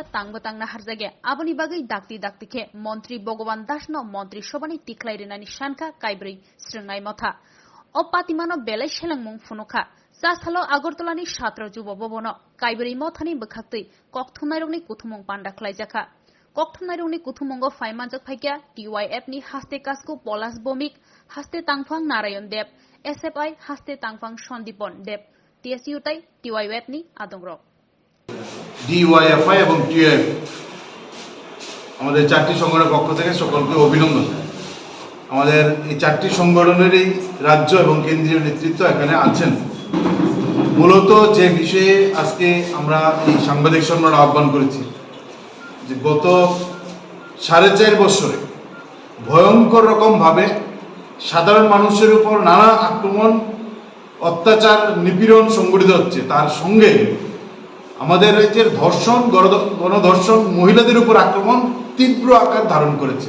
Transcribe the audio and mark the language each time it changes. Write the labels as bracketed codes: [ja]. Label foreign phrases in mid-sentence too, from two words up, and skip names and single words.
[trp] तांबतांना हारजाग्या आबनि बागै दाक्ति दाक्तिखे मन्त्री भगवान दासनो मन्त्री सभानि तिख्लायरेनानि शानखा काइब्रै स्रंनाय मथा अपातिमानो बेलाय सेलांमुं फुनुखा जासालो आगरतलानि छात्र जुब भवनो काइब्रै मथानि बखाक्तै कक्थुमनायरंनि कुथुमुं पान्डा खलायजाखा कक्थुमनायरंनि कुथुमुंगो फाइमानजक फाइक्या TYF नि हास्ते कास्को पलास बमिक हास्ते तांफां नारायण देव SFI हास्ते तांफां सन्दीपन देव TSU ताई TYF नि आदंग्र [bn] DYFI এবং TYF আমাদের চারটি সংগঠনের পক্ষ থেকে সকলকে অভিনন্দন। আমাদের এই চারটি সংগঠনেরই রাজ্য এবং কেন্দ্রীয় নেতৃত্ব এখানে আছেন। মূলত যে বিষয়ে আজকে আমরা এই সাংবাদিক সম্মেলন আহ্বান করেছি যে গত 4.5 বছরে ভয়ঙ্কর রকমভাবে সাধারণ মানুষের উপর নানা আক্রমণ অত্যাচার নিপীড়ন সংঘটিত হচ্ছে, তার সঙ্গে আমাদের রাজ্যের ধর্ষণ গণধর্ষণ মহিলাদের উপর আক্রমণ তীব্র আকার ধারণ করেছে।